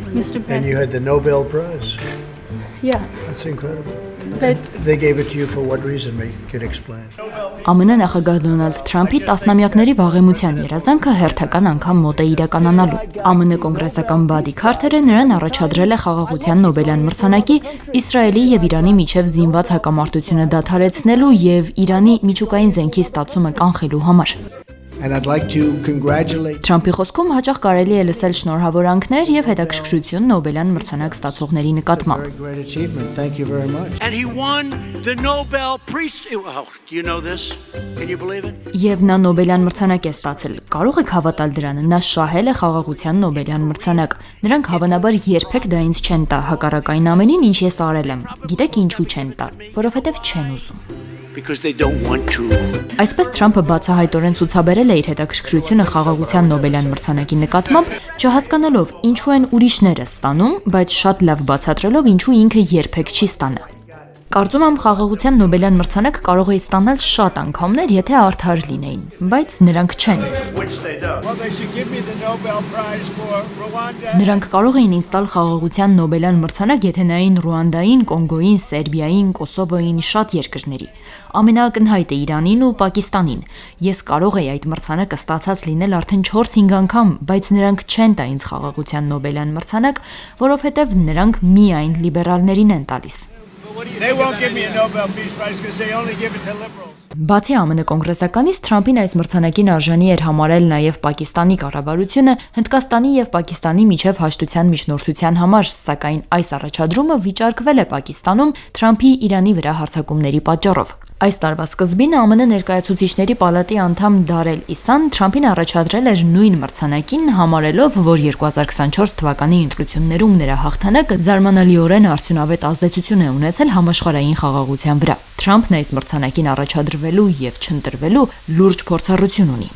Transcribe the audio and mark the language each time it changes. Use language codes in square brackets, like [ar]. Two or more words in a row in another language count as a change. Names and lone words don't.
[en] Mr. And you had the Nobel Prize. Yeah. That's incredible. But They gave it to you for what reason? We can explain. [hy] ԱՄՆ նախագահ Դոնալդ Թրամփի տասնամյակների վաղեմության երազանքը հերթական անգամ մոտ է իրականանալու։ ԱՄՆ կոնգրեսական Բադի Քարթերը նրան առաջադրել է խաղաղության Նոբելյան մրցանակի Իսրայելի եւ Իրանի միջև զինված հակամարտությունը դադարեցնելու եւ Իրանի միջուկային զենքի ստացումը կանխելու համար։ [en] And I'd like to congratulate [hy] Թրամփի խոսքում հաճախ կարելի է լսել շնորհավորանքներ եւ հետաքրքրություն Նոբելյան մրցանակ ստացողների նկատմամբ։ [en] very great achievement. Thank you very much. And he won the Nobel Peace. Oh, do you know this? Can you believe it? [hy] Եվ նա Նոբելյան մրցանակ է ստացել։ Կարող եք հավատալ դրան, նա շահել է խաղաղության Նոբելյան մրցանակ։ Նրանք հավանաբար երբեք դա ինձ չեն տա, հակառակ այն ամենին, ինչ ես արել եմ։ Գիտեք ինչու չեն տա, որովհետև չեն ուզում։ [en] Because they don't want to. [hy] Այսպես Թրամփը բացահայտորեն ցուցաբերել է իր հետաքրքրությունը խաղաղության Նոբելյան մրցանակի նկատմամբ, չհասկանալով ինչու են ուրիշները ստանում, բայց շատ լավ բացատրելով ինչու ինքը երբեք չի ստանա։ Կարծում եմ խաղաղության Նոբելյան մրցանակ կարող է ստանալ շատ անգամներ, եթե արդար լինեին, բայց նրանք չեն։ [en] Well, they should give me the Nobel Prize for Rwanda. [hy] Նրանք կարող էին ինձ տալ խաղաղության Նոբելյան մրցանակ, եթե նային Ռուանդային, Կոնգոյին, Սերբիային, Կոսովոյին, շատ երկրների։ Ամենաակնհայտը Իրանին ու Պակիստանին։ Ես կարող էի այդ մրցանակը ստացած լինել արդեն 4-5 անգամ, բայց նրանք չեն տա ինձ խաղաղության Նոբելյան մրցանակ, որովհետև նրանք միայն լիբերալներին են տալիս։ [en] They won't give me a Nobel Peace Prize because they only give it to liberals. [hy] Բացի ԱՄՆ կոնգրեսականից Թրամփին այս մրցանակին արժանի էր համարել նաև Պակիստանի կառավարությունը Հնդկաստանի եւ Պակիստանի միջև հաշտության միջնորդության համար, սակայն այս առաջադրումը վիճարկվել է Պակիստանում Թրամփի Իրանի վրա հարձակումների պատճառով։ Այս տարվա սկզբին ԱՄՆ ներկայացուցիչների պալատի անդամ Դարել Իսան Թրամփին առաջադրել էր նույն մրցանակին, համարելով, որ 2024 թվականի ընտրություններում նրա հաղթանակը զարմանալիորեն արդյունավետ ազդեցություն է ունեցել համաշխարհային խաղաղության վրա։ Թրամփն այս մրցանակին առաջադրվելու եւ չընտրվելու լուրջ փորձառություն ունի։